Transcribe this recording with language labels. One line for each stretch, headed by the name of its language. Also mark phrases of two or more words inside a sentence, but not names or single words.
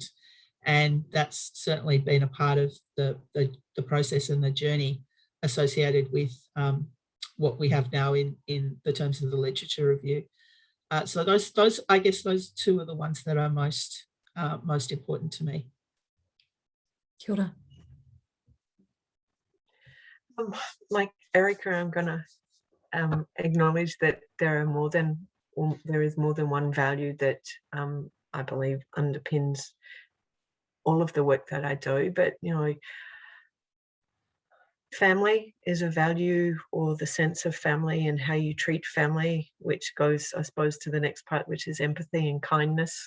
English: And that's certainly been a part of the process and the journey associated with what we have now in the terms of the literature review. So those I guess those two are the ones that are most important to me.
Māori: Kia ora.
English: Like Erica, I'm going to acknowledge that there is more than one value that I believe underpins all of the work that I do. But, you know, family is a value, or the sense of family and how you treat family, which goes, I suppose, to the next part, which is empathy and kindness.